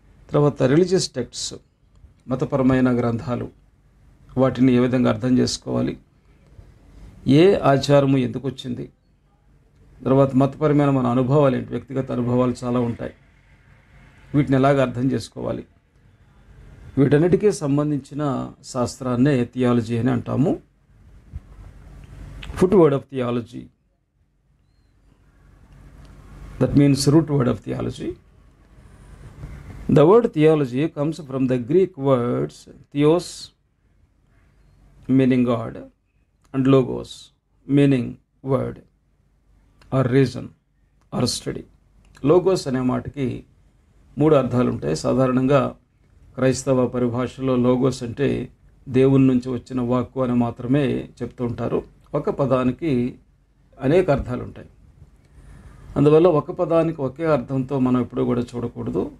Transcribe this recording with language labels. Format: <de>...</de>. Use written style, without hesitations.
<te>తర్వాత religious texts, మతపరమైన గ్రంథాలు, వాటిని ఏ విధంగా అర్థం చేసుకోవాలి, ఏ ఆచారము ఎందుకు వచ్చింది, తర్వాత మతపరమైన మన అనుభవాలు ఏంటి, వ్యక్తిగత అనుభవాలు చాలా ఉంటాయి, వీటిని ఎలాగ అర్థం చేసుకోవాలి, వీటన్నిటికీ సంబంధించిన శాస్త్రాన్నే థియాలజీ అని అంటాము.</te> <en>Foot word of theology, that means root word of theology. The word theology comes from the Greek words theos meaning God and logos meaning word or reason or study.</en> <te>Logos అనే మాటకి 3 అర్థాలు ఉంటాయి. సాధారణంగా క్రైస్తవ పరిభాషలో logos అంటే దేవుని నుంచి వచ్చిన వాక్కు అని మాత్రమే చెప్తూ ఉంటారు. ఒక పదానికి అనేక అర్థాలు ఉంటాయి. అందువల్ల ఒక పదానికి ఒకే అర్థంతో మనం ఎప్పుడూ కూడా చూడకూడదు.</te>